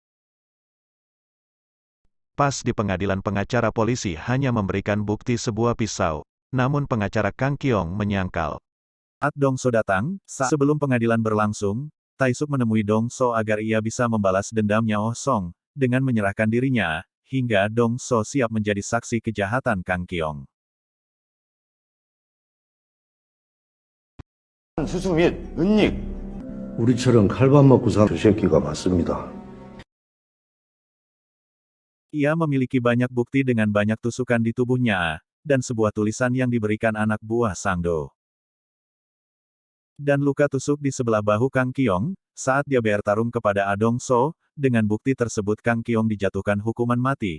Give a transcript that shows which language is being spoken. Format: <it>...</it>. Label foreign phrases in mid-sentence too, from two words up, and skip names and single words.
<id>Pas di pengadilan pengacara polisi hanya memberikan bukti sebuah pisau, namun pengacara Kang Kyong menyangkal. Saat Dong So datang, sebelum pengadilan berlangsung, Taisuk menemui Dong So agar ia bisa membalas dendamnya Oh Song, dengan menyerahkan dirinya, hingga Dong So siap menjadi saksi kejahatan Kang Kyong.</id> <ko>수수 및 은닉. 우리처럼 칼밥 먹고 사는 저 새끼가 맞습니다.</ko> <id>Ia memiliki banyak bukti dengan banyak tusukan di tubuhnya, dan sebuah tulisan yang diberikan anak buah Sangdo. Dan luka tusuk di sebelah bahu Kang Kyong, saat dia bertarung kepada Dong So, dengan bukti tersebut Kang Kyong dijatuhkan hukuman mati.</id>